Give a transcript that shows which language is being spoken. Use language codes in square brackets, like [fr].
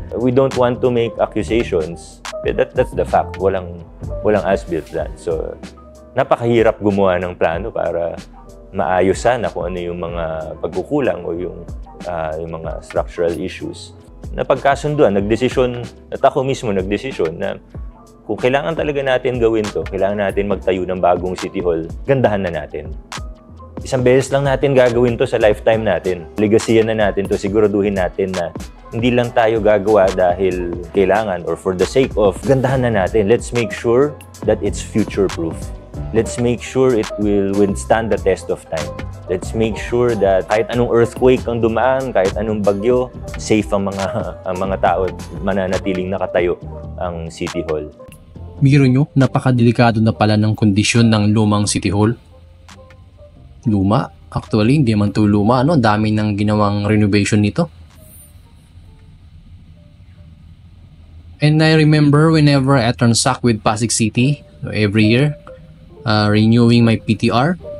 [en] We don't want to make accusations. That's the fact. [tl] Walang as-built plan. So, napakahirap gumawa ng plano para maayos sana kung ano yung mga pagkukulang o yung mga structural issues. Napagkasunduan, nagdesisyon, at ako mismo nagdesisyon na kung kailangan talaga natin gawin to, kailangan natin magtayo ng bagong City Hall, gandahan na natin. Isang beses lang natin gagawin to sa lifetime natin. Legasyan na natin to, siguraduhin natin na hindi lang tayo gagawa dahil kailangan or [en] for the sake of, [tl] gandahan na natin. [en] Let's make sure that it's future-proof. Let's make sure it will withstand the test of time. Let's make sure that [tl] kahit anong earthquake ang dumaan, kahit anong bagyo, safe ang mga tao, mananatiling nakatayo ang City Hall. Biro nyo, napakadelikado na pala ng kondisyon ng lumang City Hall. Luma? Actually, hindi man ito luma. Ang dami ng ginawang renovation nito. [en] And I remember whenever I transact with Pasig City, every year, renewing my PTR.